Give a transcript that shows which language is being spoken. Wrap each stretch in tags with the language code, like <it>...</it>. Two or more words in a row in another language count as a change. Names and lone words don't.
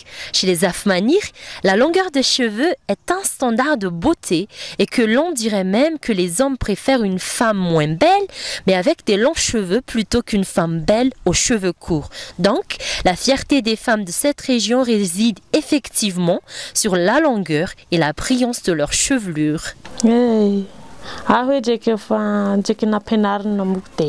<fr>Chez les Zafmanir, la longueur des cheveux est un standard de beauté et que l'on dirait même que les hommes préfèrent une femme moins belle, mais avec des longs cheveux plutôt qu'une femme belle aux cheveux courts. Donc, la fierté des femmes de cette région réside effectivement sur la longueur et la brillance de leur chevelure. Hey. Ahoe jeke fa jeke na penarina mukte.</fr>